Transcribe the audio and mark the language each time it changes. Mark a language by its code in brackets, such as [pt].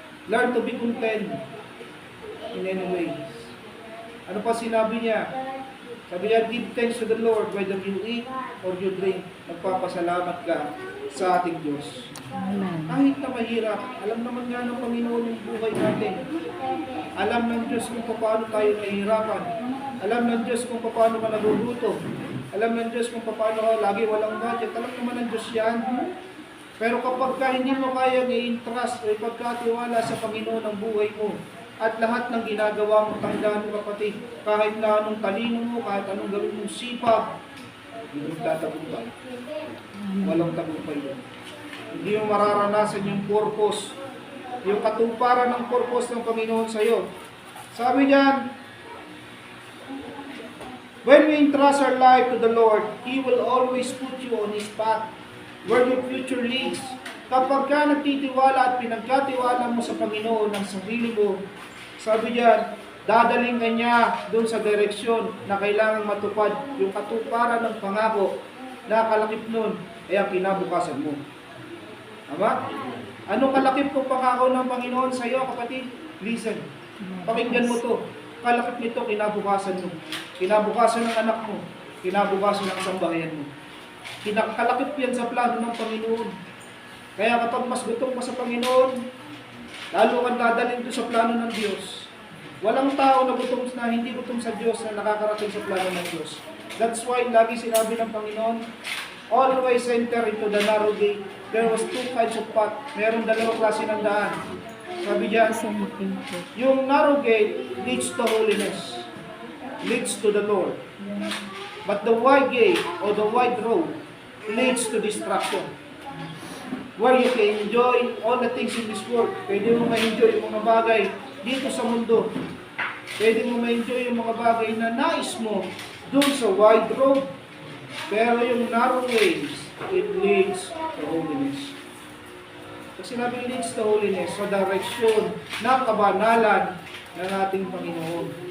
[en] Learn to be content in any ways. [tl] Ano pa sinabi niya? Sabi niya, [en] give thanks to the Lord whether you eat or you drink. [tl] Magpapasalamat ka sa ating Diyos. Amen. Kahit na mahirap, alam naman nga ng Panginoon yung buhay natin. Alam ng Diyos kung paano tayo nahihirapan. Alam ng Diyos kung paano ka nagugutom. Alam ng Diyos kung paano ka lagi walang budget. Alam naman ng Diyos yan. Pero kapag ka hindi mo kaya i-entrust o ipagkatiwala sa Panginoon ang buhay mo, at lahat ng ginagawa mo, tandaan mo kapatid, kahit na anong talino mo, kahit anong gawin mong sipag, hindi mo tatagumpay. Walang tagumpay yun. Hindi mo mararanasan yung purpose, yung katuparan ng purpose ng Panginoon sa iyo. Sabi diyan, [en] when we entrust our life to the Lord, He will always put you on His path, where your future leads. [tl] Kapag ka nagtitiwala at pinagkatiwala mo sa Panginoon ng sarili mo, sabi diyan, Dadaling ka niya doon sa direksyon na kailangang matupad yung katuparan ng pangako na kalakip nun ay ang kinabukasan mo. Tama? Anong kalakip ng pangako ng Panginoon sa iyo, kapatid? Listen. Pakinggan mo to. Kalakip nito, kinabukasan mo. Kinabukasan ng anak mo. Kinabukasan ng sambahayan mo. Kinakalakip yan sa plano ng Panginoon. Kaya kapag mas gutom ka sa Panginoon, lalo kang dadalhin doon sa plano ng Diyos. Walang tao na gutom na hindi gutom sa Diyos na nakakarating sa plano ng Diyos. [en] That's why [tl] lagi sinabi ng Panginoon, [en] always enter into the narrow gate. There was two kinds of path. [tl] Meron dalawang klase ng daan. Sabi diyan, [en] yung narrow gate leads to holiness, leads to the Lord. But the wide gate or the wide road leads to destruction. Where you can enjoy all the things in this world. [tl] Pwede mo ma-enjoy yung mga bagay dito sa mundo. Pwede mo ma-enjoy yung mga bagay na nais mo dun sa wide road. Pero yung [en] narrow ways, it leads to holiness. [tl] Pag sinabi leads to holiness, sa direksyon ng kabanalan ng ating Panginoon.